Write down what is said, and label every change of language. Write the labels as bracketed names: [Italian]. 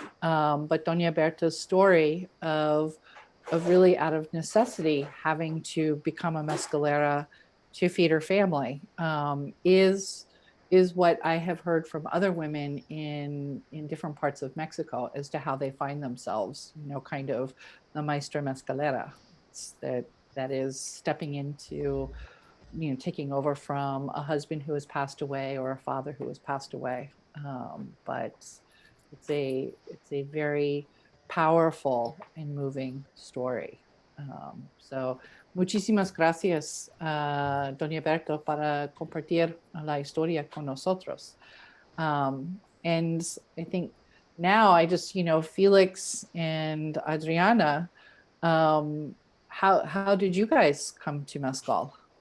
[English] But Doña Berta's story of really out of necessity having to become a mezcalera to feed her family is what I have heard from other women in different parts of Mexico as to how they find themselves, you know, kind of the maestra mezcalera. That is stepping into, you know, taking over from a husband who has passed away or a father who has passed away. But it's a very powerful and moving story. [Spanish] So muchísimas gracias, Doña Berta, para compartir la historia con nosotros. [English] And I think now I just, you know, Felix and Adriana, how did you guys come to Mezcal?